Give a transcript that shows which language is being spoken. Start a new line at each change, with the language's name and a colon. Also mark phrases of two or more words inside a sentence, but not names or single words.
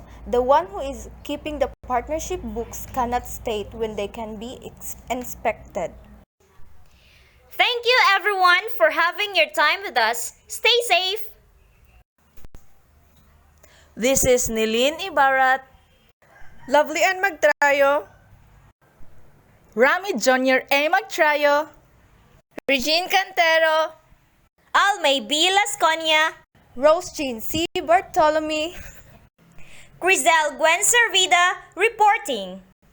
English: The one who is keeping the partnership books cannot state when they can be inspected. Thank you everyone for having your time with us. Stay safe! This is Nelyn Ebarat, Lovely and Magtrayo, Rammie Jr. A. Magtrayo, Regine Cantero, Almae B. Lascuña, Regine C. Bartolome, Crizel Gwen Sarvida reporting.